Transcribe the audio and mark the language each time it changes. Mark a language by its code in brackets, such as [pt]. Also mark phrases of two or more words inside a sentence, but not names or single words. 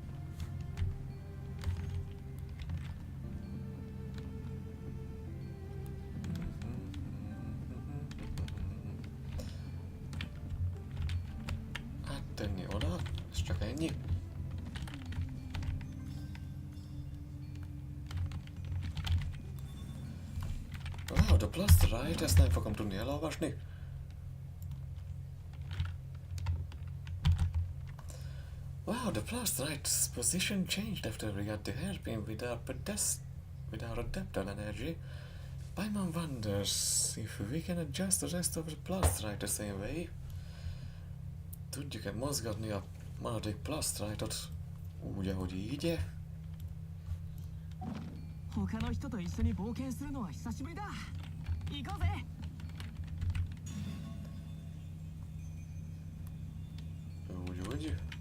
[hu] Áttenni oda, ez csak ennyi. [en] Wow, the plasterite, [hu] ezt nem fogom tudni elolvasni. [en] Wow, the plasterite's position changed after we got the hairpin without adapter energy. Paimon wonders if we can adjust the rest of the plasterite the same way. [hu] Tudjuk-e mozgatni a maradék plasterite-ot úgy, ahogy így? [ja] 他の人と一緒に冒険するのは久しぶりだ。行こうぜ。 [hu] Úgy.